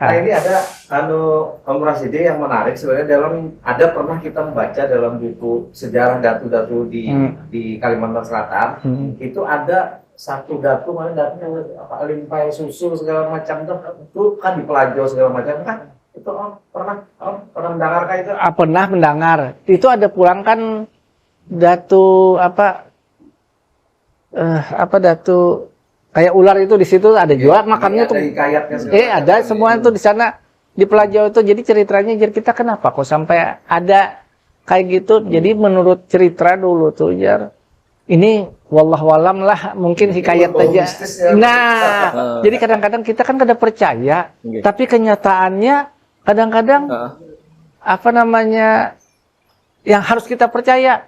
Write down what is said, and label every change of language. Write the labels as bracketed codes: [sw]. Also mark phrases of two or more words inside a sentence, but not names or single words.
[id] Nah ini ada Om Rasidi yang menarik sebenarnya ada pernah kita membaca dalam buku sejarah datu-datu di Kalimantan Selatan itu ada satu datu mana datunya apa limpai susu segala macam itu kan di Pelajau segala macam kan itu pernah mendengar kah itu? [bjn] Pernah mendengar. Itu ada pulang kan datu datu kayak ular itu di situ ada juga makamnya tuh. [id] Ada semua tuh di sana di Pelajau itu. Jadi ceritanya jadi kita kenapa kok sampai ada kayak gitu. Jadi menurut cerita dulu tuh ini wallahualam lah mungkin hikayat aja. Nah, jadi kadang-kadang kita kan kada percaya, tapi kenyataannya kadang-kadang yang harus kita percaya.